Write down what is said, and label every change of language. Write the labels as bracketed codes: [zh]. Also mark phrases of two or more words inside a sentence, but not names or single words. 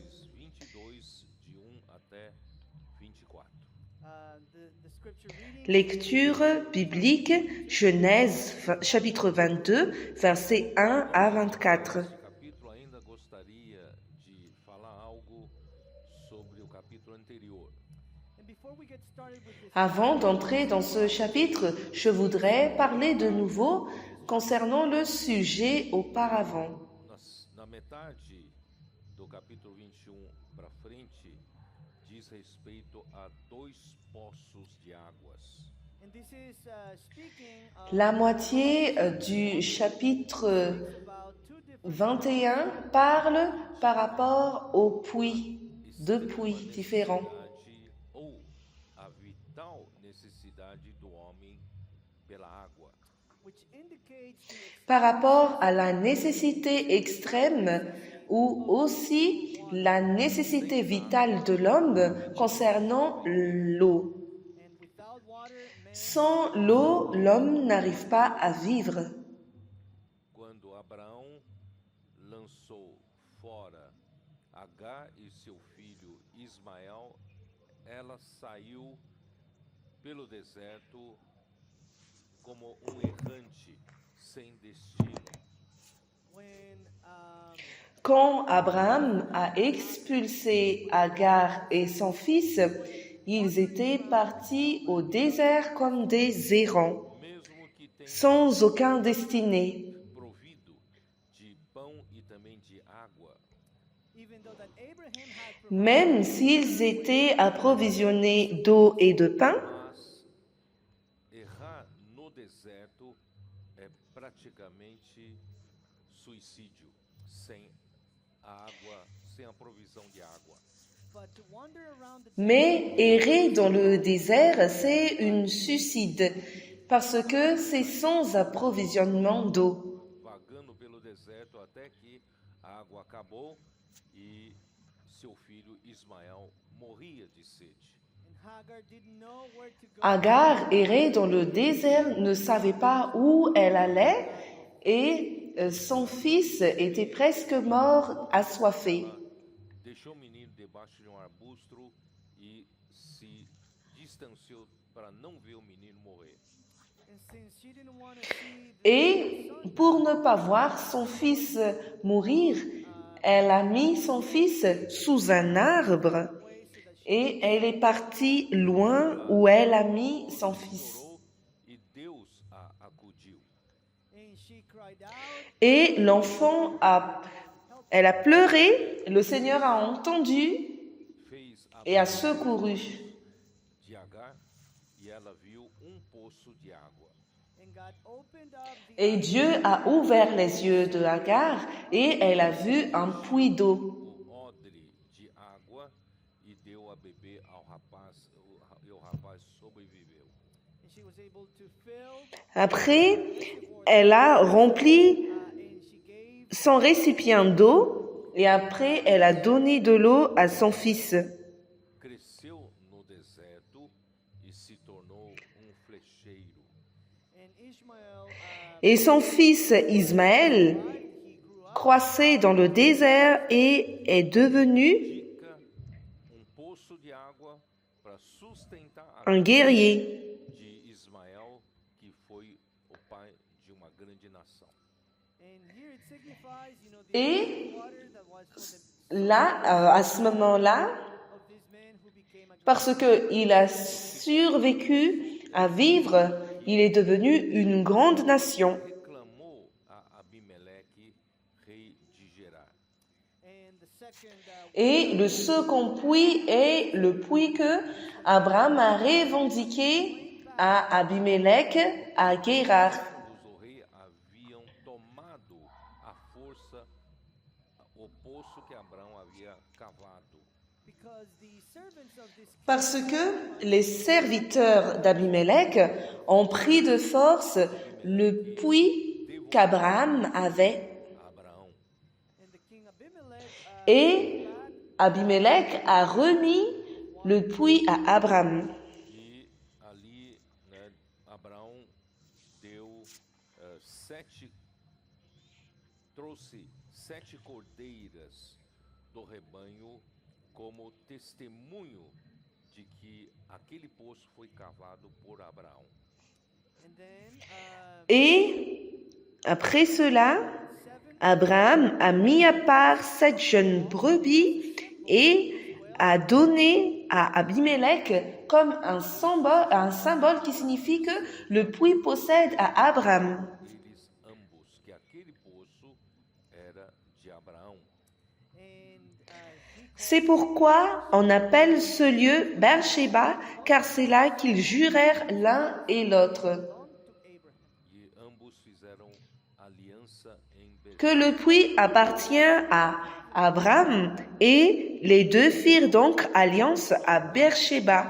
[fr] Lecture biblique, Genèse chapitre 22, versets 1 à 24. Avant d'entrer dans ce chapitre, je voudrais parler de nouveau concernant le sujet auparavant. [pt] Na metade do capítulo 21 para frente, diz respeito a dois poços de águas. [fr] La moitié du chapitre 21 parle par rapport aux puits, deux puits différents. [pt] Ou a vital necessidade do homem pela água. [fr] Par rapport à la nécessité extrême ou aussi la nécessité vitale de l'homme concernant l'eau. Sans l'eau, l'homme n'arrive pas à vivre. [pt] Quando Abraão lançou fora Agar e seu filho Ismael, ela saiu pelo deserto como errante sem destino. [fr] Quand Abraham a expulsé Agar et son fils, ils étaient partis au désert comme des errants, sans aucun destiné. [pt] Provido de pão e também de água. [fr] Même s'ils étaient approvisionnés d'eau et de pain, [pt] Mas errar no deserto é praticamente suicídio, sem a água, sem a provisão de água. [fr] mais errer dans le désert, c'est un suicide, parce que c'est sans approvisionnement d'eau. [pt] Vagando pelo deserto até que a água acabou e seu filho Ismael morria de sede. [fr] Agar errait dans le désert, ne savait pas où elle allait et son fils était presque mort assoiffé. [pt] Deixou o menino debaixo de arbusto e se distanciou para não ver o menino morrer. [fr] Et pour ne pas voir son fils mourir, elle a mis son fils sous un arbre et elle est partie loin où elle a mis son fils. [pt] E Deus a acudiu. [fr] Et l'enfant elle a pleuré, le Seigneur a entendu [pt] Fez a [fr] et a secouru. [pt] de Agar e ela viu poço de água. [fr] Et Dieu a ouvert les yeux de Agar et elle a vu un puits d'eau. [pt] Odre de água e deu a beber ao rapaz, e o rapaz sobreviveu. [fr] Après, elle a rempli son récipient d'eau et après, elle a donné de l'eau à son fils. [pt] Cresceu no deserto e se tornou flecheiro. [fr] Et son fils Ismaël croissait dans le désert et est devenu [pt] Dica, poço de água para sustentar [fr] un guerrier. [pt] de Ismael, que foi o pai de uma grande nação. [fr] Et là, à ce moment-là, parce qu'il a survécu à vivre, il est devenu une grande nation. [pt] Reclamou a Abimeleque, rei de Gerar. [fr] Et le second puits est le puits que Abraham a revendiqué à Abimelech, à Guérar. [pt] Os reis haviam tomado a força poço que Abraão havia cavado. [fr] Parce que les serviteurs d'Abimelech ont pris de force le puits qu'Abraham avait. [pt] A Abraão. [fr] Et Abimelech a remis le puits à Abraham. [pt] E ali, né, Abraão trouxe 7 cordeiras do rebanho como testemunho de que aquele poço foi cavado por Abraão. [fr] Et après cela, Abraham a mis à part 7 jeunes brebis et a donné à Abimelech comme un symbole qui signifie que le puits possède à Abraham. [pt] Eles ambos, que aquele poço era de Abraão. [fr] C'est pourquoi on appelle ce lieu Beersheba, car c'est là qu'ils jurèrent l'un et l'autre [pt] E ambos fizeram aliança em [fr] que le puits appartient à Abraham, et les deux firent donc alliance à Beersheba.